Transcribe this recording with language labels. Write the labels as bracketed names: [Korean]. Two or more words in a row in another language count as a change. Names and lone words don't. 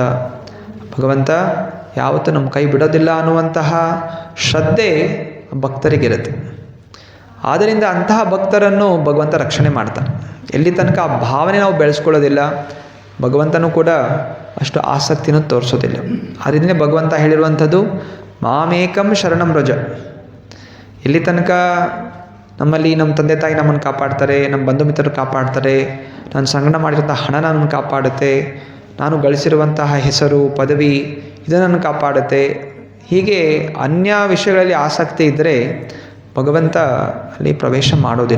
[Kannada] ಭಗವಂತ ಯಾವತ್ತೂ ನಮ್ಮ ಕೈ ಬಿಡೋದಿಲ್ಲ ಅನ್ನುವಂತಹ ಶ್ರದ್ಧೆ ಭಕ್ತರಿಗಿರುತ್ತೆ. ಆದ್ದರಿಂದ ಅಂತಹ ಭಕ್ತರನ್ನು ಭಗವಂತ ರಕ್ಷಣೆ ಮಾಡ್ತಾನೆ. ಎಲ್ಲಿ ತನಕ ಆ ಭಾವನೆ ನಾವು ಬೆಳೆಸ್ಕೊಳ್ಳೋದಿಲ್ಲ, ಭಗವಂತನೂ ಕೂಡ ಅಷ್ಟು ಆಸಕ್ತಿನೂ ತೋರಿಸೋದಿಲ್ಲ. ಅದರಿಂದಲೇ ಭಗವಂತ ಹೇಳಿರುವಂಥದ್ದು [Sanskrit] ಮಾಮೇಕಂ ಶರಣಂ ವ್ರಜ. [Kannada] ಎಲ್ಲಿ ತನಕ ನಮ್ಮಲ್ಲಿ ನಮ್ಮ ತಂದೆ ತಾಯಿ ನಮ್ಮನ್ನು ಕಾಪಾಡ್ತಾರೆ, ನಮ್ಮ ಬಂಧು ಮಿತ್ರರು ಕಾಪಾಡ್ತಾರೆ, ನಾನು ಸಂಗ್ರಹ ಮಾಡಿರೋಂಥ ಹಣ ನನ್ನನ್ನು ಕಾಪಾಡುತ್ತೆ, ನಾನು ಗಳಿಸಿರುವಂತಹ ಹೆಸರು ಪದವಿ ಇದು ನನ್ನ ಕಾಪಾಡುತ್ತೆ, ಹೀಗೆ ಅನ್ಯ ವಿಷಯಗಳಲ್ಲಿ ಆಸಕ್ತಿ ಇದ್ದರೆ ಭಗವಂತ ಅಲ್ಲಿ ಪ್ರವೇಶ ಮಾಡೋದಿಲ್ಲ.